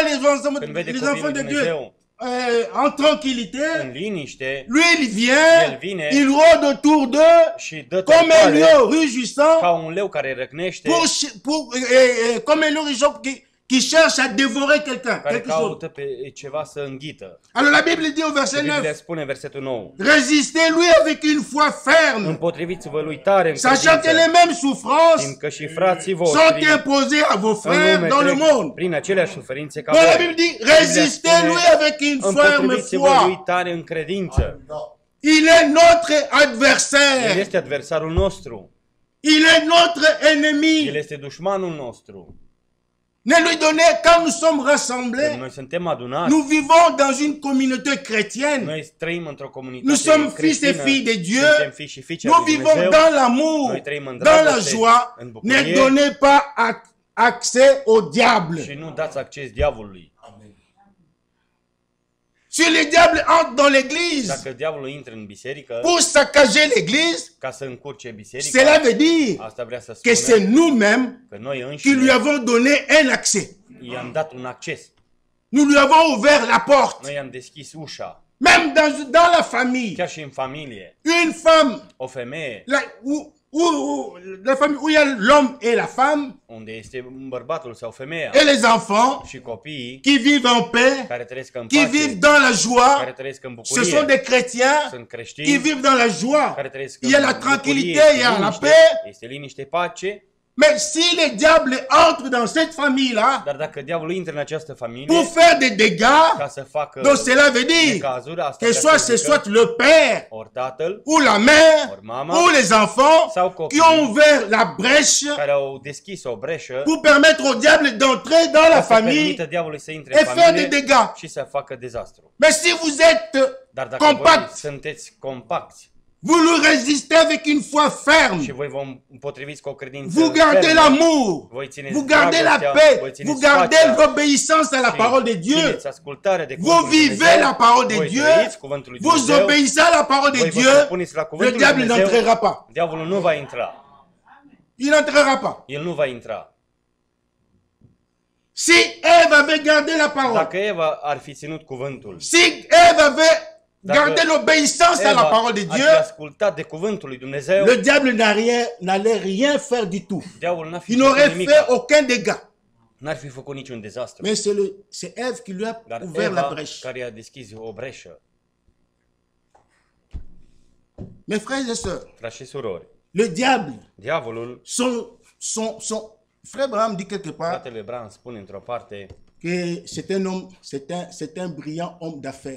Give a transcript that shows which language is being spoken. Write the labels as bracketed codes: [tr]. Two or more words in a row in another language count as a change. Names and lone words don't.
[ro] Când vede [fr] les [ro] copiii [fr] enfants [ro] lui [fr] de Dieu [ro] Dumnezeu [fr] en tranquillité, [ro] în liniște [fr] lui il vient, [ro] El vine [fr] il rôde autour d'eux [ro] și dă [fr] comme un [ro] târcoale [fr] lion rugissant, [ro] ca un leu care răcnește, [fr] comme un lion rugissant qui cherche à dévorer quelqu'un, [ro] care [fr] quelque chose. [ro] caută pe ceva să înghită. [fr] Alors la Bible dit au verset [ro] Biblia 9, spune în versetul 9: [fr] résistez-lui avec une foi ferme, [ro] Împotriviți-vă lui tare în [fr] sachant que les [ro] credință, [fr] mêmes souffrances [ro] fiindcă și frații [fr] sont [ro] voștri [fr] imposées à vos [ro] în [fr] frères [ro] lume [fr] dans le [ro] trec [fr] monde. [ro] prin aceleași suferințe ca [fr] Donc la [ro] voi. [fr] Bible dit, [ro] Biblia [fr] résistez-lui [ro] spune, [fr] avec une ferme [ro] împotriviți-vă lui [fr] foi. [ro] tare în credință. [fr] Il est notre [ro] El [fr] adversaire. [ro] este adversarul nostru. [fr] Il est notre [ro] El [fr] ennemi. [ro] este dușmanul nostru. [fr] Ne lui donnez, quand nous sommes [ro] Când [fr] rassemblés, [ro] noi suntem adunați, [fr] nous vivons dans une communauté chrétienne. [ro] noi trăim într-o comunitate [fr] Nous sommes fils et [ro] creștină, [fr] filles de Dieu. [ro] suntem fii și fiice [fr] Nous [ro] ai lui [fr] vivons [ro] Dumnezeu, [fr] dans l'amour, [ro] noi trăim în [fr] dans la [ro] dragoste, [fr] joie. [ro] în [fr] Ne [ro] bucurie [fr] donnez pas accès au diable. [ro] și nu dați acces diavolului. [fr] Si le diable entre dans l'église [ro] Dacă diavolul intră în biserică [fr] pour saccager l'église, [ro] ca să încurce biserica, [fr] cela veut dire [ro] asta vrea să [fr] que [ro] spună [fr] c'est nous-mêmes [ro] că noi [fr] qui lui [ro] înșine [fr] avons donné un accès. [ro] i-am dat un acces. [fr] Nous lui avons ouvert la porte. [ro] Noi i-am deschis ușa, [fr] Même dans la famille, [ro] chiar și în familie. [fr] une femme, [ro] O femeie [fr] la famille où il y a l'homme et la femme [ro] unde este bărbatul sau femeia [fr] et les enfants [ro] și copiii [fr] qui vivent en paix, [ro] care trăiesc în [fr] qui vivent [ro] pace, [fr] dans la [ro] care [fr] joie, [ro] trăiesc în [fr] ce sont [ro] bucurie, [fr] des chrétiens [ro] sunt [fr] qui [ro] creștini, [fr] vivent dans la joie. [ro] care trăiesc [fr] Il y a la [ro] în [fr] tranquillité, [ro] bucurie, [fr] il y a la [ro] liniște, [fr] paix. [ro] este liniște, pace. [fr] Mais si le diable entre dans cette famille-là [ro] Dar dacă diavolul intră în această familie [fr] pour faire des dégâts, [ro] ca să facă [fr] donc cela veut dire [ro] necazuri, asta [fr] que [ro] vrea [fr] soit [ro] să [fr] ce [ro] zică, [fr] soit le père [ro] ori tatăl, [fr] ou la mère [ro] ori mama, [fr] ou les enfants [ro] sau [fr] qui [ro] copiii [fr] ont ouvert la brèche [ro] care au deschis o breșă [fr] pour permettre au diable d'entrer dans la [ro] ca să [fr] famille [ro] permită diavolului să intre [fr] et [ro] în [fr] faire des [ro] familie [fr] dégâts. [ro] și să facă dezastru. [fr] Mais si vous êtes [ro] Dar dacă voi [fr] compact, [ro] sunteți compacti [fr] vous lui résistez avec une foi ferme, [ro] și voi vă împotriviți cu o credință [fr] vous gardez [ro] fermă, [fr] l'amour, [ro] voi țineți [fr] vous gardez la [ro] dragostea, [fr] paix, [ro] voi țineți [fr] vous gardez [ro] pacea [fr] l'obéissance à la [ro] și [fr] parole de Dieu, [ro] țineți ascultarea de [fr] vous [ro] cuvântul lui [fr] vivez [ro] Dumnezeu, [fr] la parole de [ro] voi [fr] Dieu, [ro] trăiți cuvântul lui [fr] vous [ro] Dumnezeu, [fr] obéissez à la parole de [ro] voi vă [fr] Dieu, [ro] supuneți la [fr] le [ro] cuvântul lui [fr] diable [ro] Dumnezeu, [fr] n'entrera pas. [ro] diavolul nu va intra. [fr] Il n'entrera pas. [ro] El nu va intra. [fr] Si Ève avait gardé la parole, [ro] Dacă Eva ar fi ținut cuvântul, [fr] si Ève avait [ro] Dacă [fr] gardé l'obéissance à la [ro] Eva [fr] parole de [ro] ar fi [fr] Dieu, [ro] ascultat de cuvântul lui Dumnezeu, [fr] le diable n'allait rien faire du tout. [ro] diavolul n-ar fi [fr] Il [ro] făcut [fr] n'aurait [ro] nimic. [fr] fait aucun dégât. [ro] N-ar fi făcut niciun dezastru. [fr] Mais c'est Ève qui lui a [ro] Dar [fr] ouvert la [ro] Eva [fr] brèche. [ro] care a deschis o breșă. [fr] Mes frères et sœurs, [ro] Frați și surori, [fr] le diable, [ro] diavolul, [fr] Frère Abraham dit quelque part [ro] fratele Bran spune într-o parte, [fr] que c'est un homme, c'est un brillant homme d'affaires.